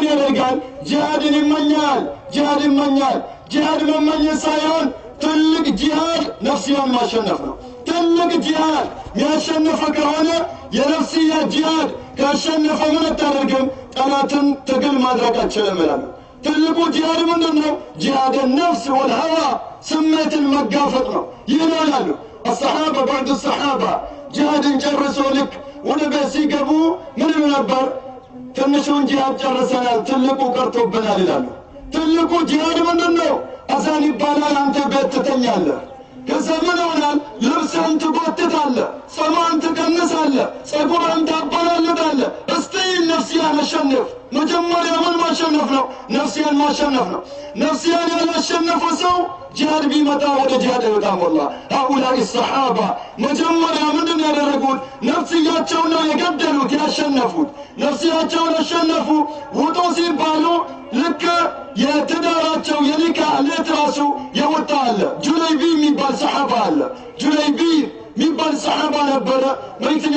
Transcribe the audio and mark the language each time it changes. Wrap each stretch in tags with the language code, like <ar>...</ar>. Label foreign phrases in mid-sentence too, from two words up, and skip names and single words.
<am>ይፈልጋል ጂሃድን ይመኛል ጂሃድ መመኘት ሳይሆን ትልቅ ጂሃድ ነፍስያን ማሸነፍ ነው ትልቅ ጂሃድ የሚያሸንፍ ከሆነ የነፍስያ ጂሃድ ካሸነፈ ምን አታደርግም ጠላትን ትግል ማድረግ አትችልም ይላሉ ትልቁ ጂሃድ ምንድነው</am> <ar>جهاد النفس والهوى</ar> <am>ስሜት መጋፈጥ ነው ይላሉ</am> <ar>الصحابه بعد الصحابه جهاد</ar> <am>ጨርሰው ልክ ወደ ቤት ሲገቡ ምን ነበር ትንሹን ጂሃድ ጨርሰናል ትልቁ ቀርቶብናል ይላሉ ትልቁ ጂሃድ ምንድነው አዛን ይባላል አንተ ቤት ትተኛለህ ከዘመን ሆናል ልብስህን ትጎትታለህ ሰማን ትቀንሳለህ ጸጉርህን ታበላልጣለህ እስቲ ነፍስያን አሸንፍ መጀመሪያ ምን ማሸነፍ ነው ነፍስያን ማሸነፍ ነው ነፍስያን ያላሸነፈ ሰው ጂሃድ ቢመጣ ወደ ጂሃድ አይወጣም</am> <ar>والله هؤلاء الصحابه</ar> <am>መጀመሪያ ምንድን ያደረጉት ነፍስያቸውን የገደሉት ያሸነፉት ነፍስያቸውን አሸነፉ ውጡ ሲባሉ ልክ የትዳራቸው የኒካህ ለትራሱ የወጣ አለ ጁለይቢ የሚባል ሰሃባ አለ ጁለይቢ የሚባል ሰሃባ ነበረ መልእክተኛ</am>